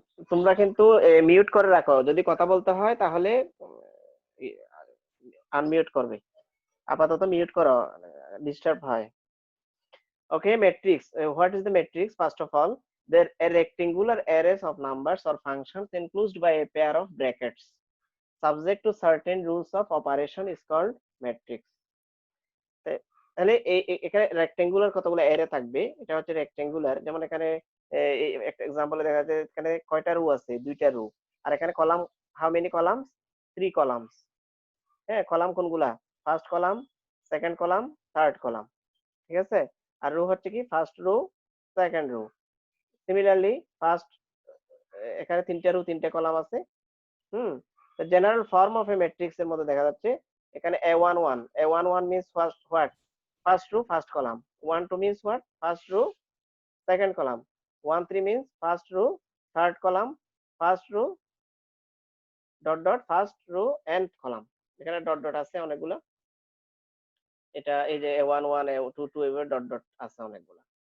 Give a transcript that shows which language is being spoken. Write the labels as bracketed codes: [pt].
[bn] তোমরা কিন্তু মিউট করে রাখো, যদি কথা বলতে হয় তাহলে আনমিউট করবে, আপাতত মিউট করো, ডিস্টার্ব হয়। [en] Okay, matrix. What is the matrix? First of all, there are rectangular arrays of numbers or functions enclosed by a pair of brackets subject to certain rules of operation is called matrix. [bn] তাহলে এখানে rectangular কতগুলো array থাকবে, এটা হচ্ছে rectangular. যেমন এখানে একটা এক্সাম্পলে দেখা যাচ্ছে এখানে কয়টা রো আছে, দুইটা রো। আর এখানে column, [en] How many columns? 3 columns. [bn] হ্যাঁ, কলাম কোনগুলা? First column, second column, third column, ঠিক আছে। আর রো হচ্ছে কি? First row, second rho. Similarly first, এখানে তিনটা রো, তিনটা কলাম আছে। [en] the general form of a matrix [bn] এর মধ্যে দেখা যাচ্ছে এখানে [en] a11 means first row first column, 12 means what? first row second column, 13 means first row third column, first row dot dot first row and column। [bn] এখানে dot dot আছে অনেকগুলো, এটা এই যে a11 a22 এভাবে ডট ডট আছে অনেকগুলো।